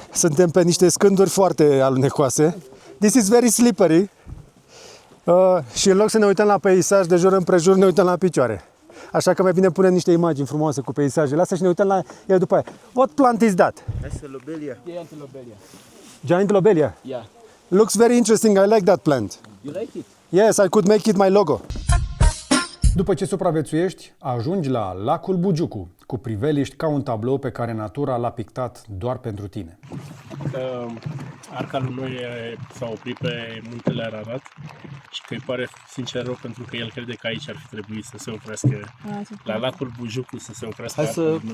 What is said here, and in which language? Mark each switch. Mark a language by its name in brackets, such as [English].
[Romanian] Suntem pe niște scânduri foarte alunecoase. [English] This is very slippery. [Romanian] Și în loc să ne uităm la peisaj de jur împrejur, ne uităm la picioare. Așa că mai bine punem niște imagini frumoase cu peisajele astea și ne uităm la ele după aia. [English] What plant is that? That's a lobelia. Giant lobelia. Giant lobelia? Yeah. Looks very interesting. I like that plant. You like it? Yes, I could make it my logo. [Romanian] După ce supraviețuiești, ajungi la lacul Bujucu, cu priveliști ca un tablou pe care natura l-a pictat doar pentru tine. Arca lui noi s-a oprit pe muntele Ararat și că îi pare sincer rău pentru că el crede că aici ar fi trebuit să se oprească, la lacul Bujucu să se oprească.